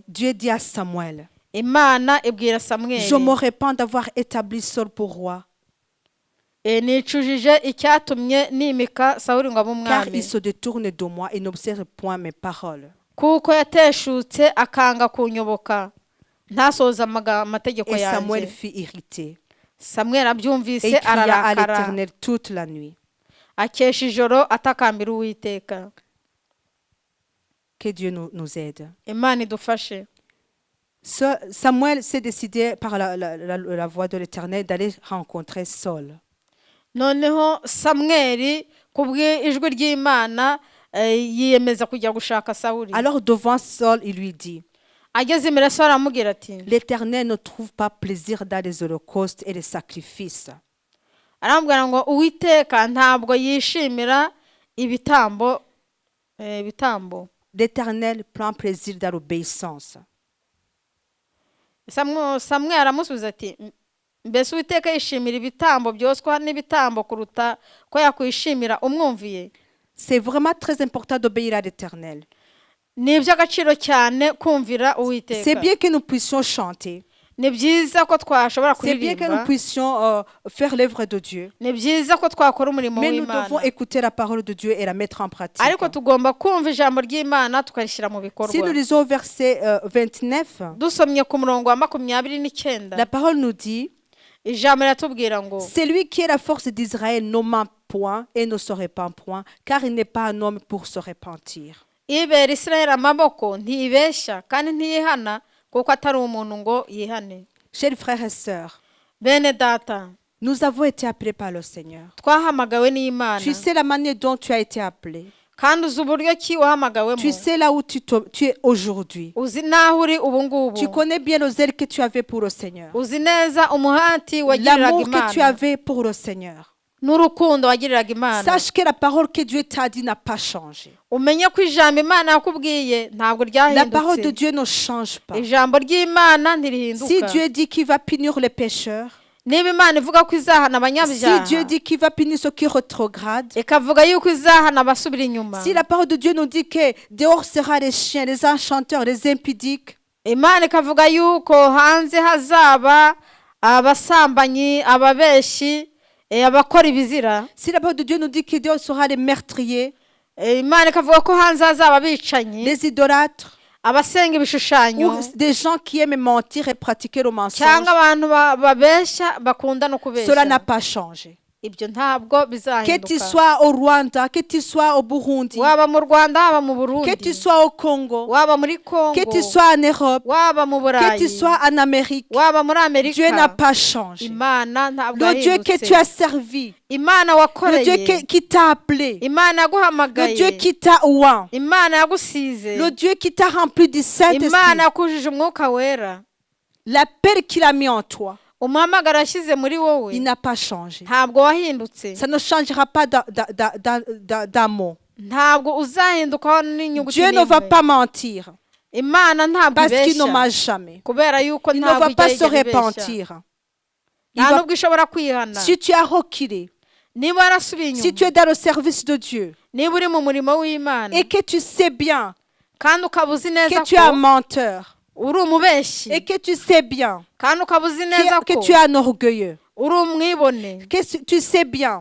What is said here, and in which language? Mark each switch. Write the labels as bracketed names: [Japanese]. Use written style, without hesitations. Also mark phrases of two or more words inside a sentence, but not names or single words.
[French] Dieu dit à Samuel, [Kinyarwanda] Imana ibwira Samweli, [French] je me repens d'avoir établi Saul pour roi, [Kinyarwanda] nicujije icyatumye nimika Sawuli ngo abe [French] car il [Kinyarwanda] umwami. [French] se détourne de moi et n'observe point mes paroles. [Kinyarwanda] Kuko yateshutse akanga kunyoboka ntasoza amategeko [French] Et Samuel [Kinyarwanda] yanjye. [French] fut irrité. [Kinyarwanda] Samweli [French] Et [Kinyarwanda] abyumvise [French] il cria à [Kinyarwanda] ararakara [French] l'Éternel toute la nuit. [Kinyarwanda] akesha ijoro atakambira Uwiteka. [French] Que Dieu nous aide. [Kinyarwanda] Imana idufashe. [French] Samuel s'est décidé par la voix de l'Éternel d'aller rencontrer Saul. [Kinyarwanda] Noneho Samweli kubw'ijwi ry'Imana yiyemeza kujya gushaka Sawuli. [French] Alors devant Saul, il lui dit, [Kinyarwanda] Ageze imbere Sawuli aramubwira ati, [French] l'Éternel ne trouve pas plaisir dans les holocaustes et les sacrifices. [Kinyarwanda] arambwira ngo Uwiteka ntabwo yishimira ibitambo. [French] L'Éternel prend plaisir dans l'obéissance. [Kinyarwanda] Samweli aramusubiza ati, mbese Uwiteka yishimira ibitambo byoswa n'ibitambo kuruta ko yakwishimira umwumviye? [French] C'est vraiment très important d'obéir à l'Éternel. [Kinyarwanda] Ni iby'agaciro cyane kumvira Uwiteka. [French] C'est bien que nous puissions chanter. [Kinyarwanda] Ni byiza ko twashobora [French] C'est bien que nous [Kinyarwanda] kuririmba. [French] puissions faire l'œuvre de Dieu. [Kinyarwanda] Ni byiza ko twakora umurimo [French] Mais nous devons [Kinyarwanda] w'Imana. [French] écouter la parole de Dieu et la mettre en pratique. [Kinyarwanda] Ariko tugomba kumva ijambo ry'Imana tukarishyira mu bikorwa. [French] Si nous lisons au verset 29, [Kinyarwanda] Dusomye ku murongo wa 29, [French] la parole nous dit, [Kinyarwanda] ijambo riratubwira ngo [French] c'est lui qui est la force d'Israël, ne ment point et ne se répand point, car il n'est pas un homme pour se repentir. [Kinyarwanda] ibera Isirayeli amaboko ntibeshya kandi ntiyihana kuko atari umuntu ngo yihane. [French] Chers frères et sœurs, [Kinyarwanda] Bene data, [French] nous avons été appelés par le Seigneur. [Kinyarwanda] twahamagawe n'Imana. [French] Tu sais la manière dont tu as été appelé. [Kinyarwanda] Kandi uzi uburyo ki wahamagawemo. [French] Tu sais là où tu es aujourd'hui. [Kinyarwanda] Uzi naho uri ubu ngubu. [French] Tu connais bien le zèle que tu avais pour le Seigneur. [Kinyarwanda] Uzi neza umuhati wagiriraga [French] L'amour que tu [Kinyarwanda] Imana [French] avais pour le Seigneur. [Kinyarwanda] n'urukundo wagiriraga Imana. [French] Sache que la parole que Dieu t'a dit n'a pas changé. [Kinyarwanda] Umenye ko ijambo Imana yakubwiye ntabwo [French] La parole de [Kinyarwanda] ryahindutse. [French] Dieu ne change pas. [Kinyarwanda] Ijambo ry'Imana [French] Si [Kinyarwanda] ntirihinduka. [French] Dieu dit qu'il va punir les pécheurs, [Kinyarwanda] niba Imana ivuga ko izahana abanyabyaha, [French] si Dieu dit qu'il va punir ceux qui rétrogradent, [Kinyarwanda] ikavuga yuko izahana abasubira inyuma, [French] si la parole de Dieu nous dit que dehors sera les chiens, les enchanteurs, les impudiques, [Kinyarwanda] Imana ikavuga yuko hanze hazaba abasambanyi, ababeshi, abakora ibizira, [French] si la parole de Dieu nous dit que dehors sera les meurtriers, [Kinyarwanda] Imana ikavuga ko hanze hazaba abicanyi, [French] les idolâtres, [Kinyarwanda] abasenga ibishushanyo, [French] ou des gens qui aiment mentir et pratiquer le mensonge, [Kinyarwanda] cyangwa abantu babesha bakunda no kubesha. [French] cela n'a pas changé. [Kinyarwanda] Ibyo ntabwo [French] Que [Kinyarwanda] bizahinduka. [French] tu sois au Rwanda, que tu sois au Burundi, [Kinyarwanda] Waba mu Rwanda, waba mu [French] que [Kinyarwanda] Burundi, [French] tu sois au Congo, [Kinyarwanda] waba muri Congo, [French] que tu sois en Europe, [Kinyarwanda] waba mu [French] que tu [Kinyarwanda] Burayi, [French] sois en Amérique, [Kinyarwanda] waba muri Amerika, [French] Dieu n'a pas changé. [Kinyarwanda] Imana ntabwo [French] Le Dieu que tu [Kinyarwanda] yahindutse. [French] as servi, [Kinyarwanda] Imana [French] le [Kinyarwanda] wakoreye, [French] Dieu qui t'a appelé, [Kinyarwanda] Imana [French] le Dieu [Kinyarwanda] yaguhamagaye, [French] qui t'a oint, [Kinyarwanda] Imana yagusize, [French] le Dieu qui t'a rempli du Saint-Esprit, [Kinyarwanda] Imana yakujije umwuka wera, [French] l'appel qu'il a mis en toi, [Kinyarwanda] umuhamagaro yashyize muri [French] il [Kinyarwanda] wowe [French] n'a pas changé. [Kinyarwanda] ntabwo wahindutse, [French] Ça ne changera pas d'un mot. [Kinyarwanda] ntabwo uzahindukaho n'inyuguti [French] Dieu ne va [Kinyarwanda] n'imwe. [French] pas mentir [Kinyarwanda] Imana ntabwo [French] parce qu'il ne [Kinyarwanda] ibeshya, [French] ment jamais. [Kinyarwanda] kubera yuko [French] Il ne [Kinyarwanda] ntabwo [French] va pas se [Kinyarwanda] ijya ibeshya, [French] repentir. Il [Kinyarwanda] nta [French] va- [Kinyarwanda] nubwo ishobora kwihana. [French] Si tu as reculé, [Kinyarwanda] Niba warasubiye [French] si tu [Kinyarwanda] inyuma, [French] es dans le service de Dieu [Kinyarwanda] niba uri mu murimo w'Imana [French] et que tu sais bien [Kinyarwanda] kandi ukaba uzi neza [French] que tu es un [Kinyarwanda] ko [French] menteur [Kinyarwanda] uri umubeshi, [French] et que tu sais bien [Kinyarwanda] kandi ukaba uzi neza [French] que [Kinyarwanda] ko [French] tu es un orgueilleux, [Kinyarwanda] uri umwibone, [French] que tu sais bien